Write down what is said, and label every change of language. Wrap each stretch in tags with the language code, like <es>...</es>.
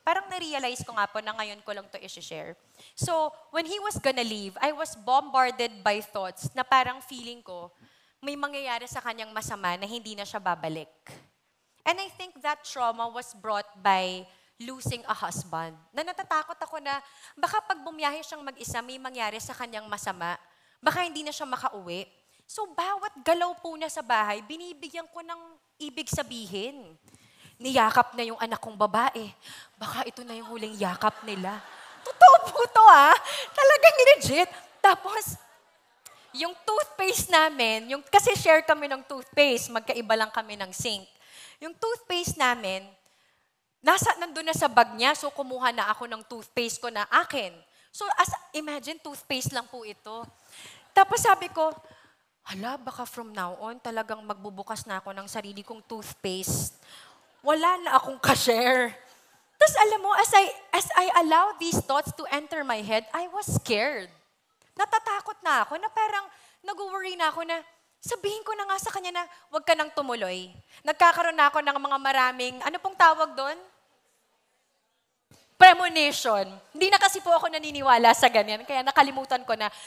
<tl>Parang na-realize ko nga po na ngayon ko lang to i-share. So,</tl> <en>when he was gonna leave, I was bombarded by thoughts</en> <tl>na parang feeling ko, may mangyayari sa kanyang masama na hindi na siya babalik.</tl> <en>And I think that trauma was brought by losing a husband.</en> <tl>Na natatakot ako na baka pag bumiyahe siyang mag-isa, may mangyari sa kanyang masama. Baka hindi na siya makauwi. So bawat galaw po niya sa bahay, binibigyan ko ng ibig sabihin. Niyakap na yung anak kong babae. Baka ito na yung huling yakap nila. Totoo po to Talagang legit. Tapos, yung toothpaste namin, kasi share kami ng toothpaste, magkaiba lang kami ng sink. Yung toothpaste namin, nandun na sa bag niya, so kumuha na ako ng toothpaste ko na akin. So imagine, toothpaste lang po ito. Tapos sabi ko, hala, baka from now on, talagang magbubukas na ako ng sarili kong toothpaste. Wala na akong ka-share. Tapos alam mo,</tl> <en>as I allow these thoughts to enter my head, I was scared.</en> <tl>Natatakot na ako na parang nag-worry na ako na sabihin ko na nga sa kanya na huwag ka nang tumuloy. Nagkakaroon na ako ng mga maraming, ano pong tawag doon? Premonition. Hindi na kasi po ako naniniwala sa ganyan, kaya nakalimutan ko na.</tl>